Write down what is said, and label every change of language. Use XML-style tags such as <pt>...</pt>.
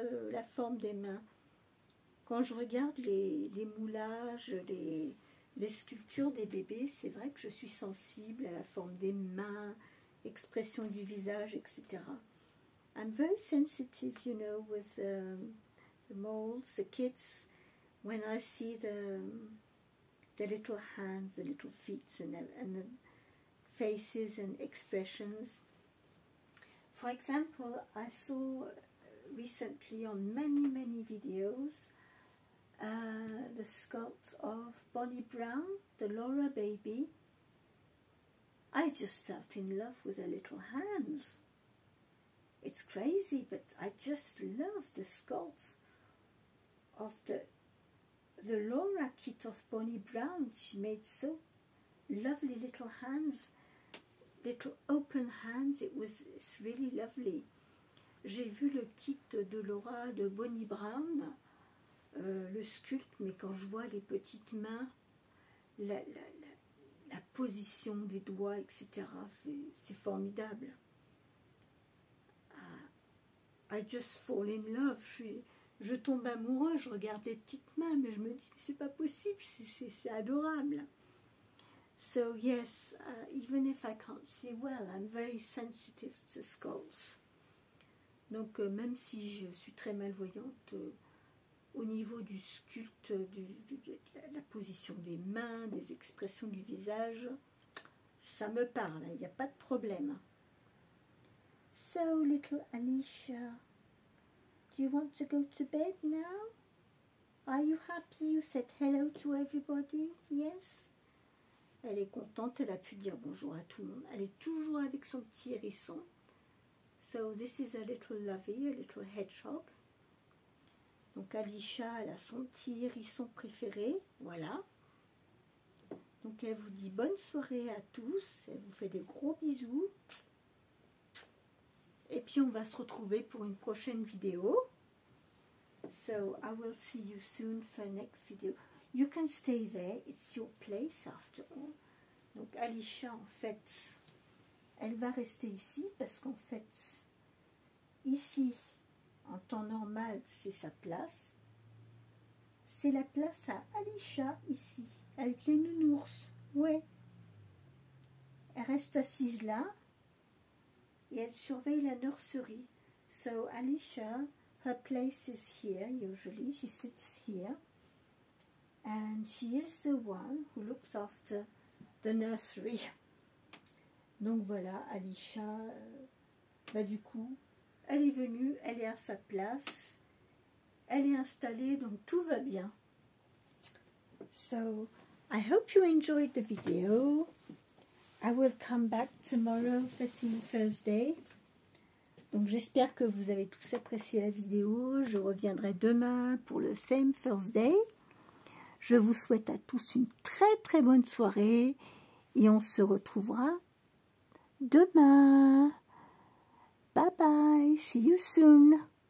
<fr>la forme des mains. Quand je regarde les moulages, les sculptures des bébés, c'est vrai que je suis sensible à la forme des mains, expression du visage, etc.</fr> <en>I'm very sensitive, you know, with the molds, the kids, when I see the little hands, the little feet, and the faces and expressions. For example, I saw recently on many videos the sculpt of Bonnie Brown, the Laura baby. I just felt in love with her little hands. It's crazy, but I just love the sculpt of the Laura kit of Bonnie Brown. She made so lovely little hands. Little open hands, it's really lovely.</en> <fr>J'ai vu le kit de Laura de Bonnie Brown, le sculpte, mais quand je vois les petites mains, la position des doigts, etc., c'est formidable.</fr> <en>I just fall in love.</en> <fr>Je tombe amoureux, je regarde les petites mains, mais je me dis, c'est pas possible, c'est adorable.</fr> <en>So yes, even if I can't see well, I'm very sensitive to skulls.</en> <fr>Donc même si je suis très malvoyante, au niveau du sculpte, de la position des mains, des expressions du visage, ça me parle, il n'y a pas de problème.</fr> <en>So little Alisha, do you want to go to bed now? Are you happy? You said hello to everybody? Yes?</en> <fr>Elle est contente, elle a pu dire bonjour à tout le monde. Elle est toujours avec son petit hérisson.</fr> <en>So this is a little lovey, a little hedgehog.</en> <fr>Donc Alisha, elle a son petit hérisson préféré. Voilà. Donc elle vous dit bonne soirée à tous. Elle vous fait des gros bisous. Et puis on va se retrouver pour une prochaine vidéo.</fr> <en>So I will see you soon for next video. You can stay there, it's your place after all.</en> <fr>Donc Alisha, en fait, elle va rester ici parce qu'en fait, ici, en temps normal, c'est sa place. C'est la place à Alisha, ici, avec les nounours. Ouais. Elle reste assise là et elle surveille la nurserie.</fr> <en>So Alisha, her place is here, usually, she sits here. And she is the one who looks after the nursery.</en> <fr>Donc voilà, Alisha, bah du coup, elle est venue, elle est à sa place, elle est installée, donc tout va bien.</fr> <en>So, I hope you enjoyed the video. I will come back tomorrow for Theme Thursday.</en> <fr>Donc j'espère que vous avez tous apprécié la vidéo. Je reviendrai demain pour le Theme Thursday. Je vous souhaite à tous une très bonne soirée et on se retrouvera demain.</fr> <en>Bye bye, see you soon.</en>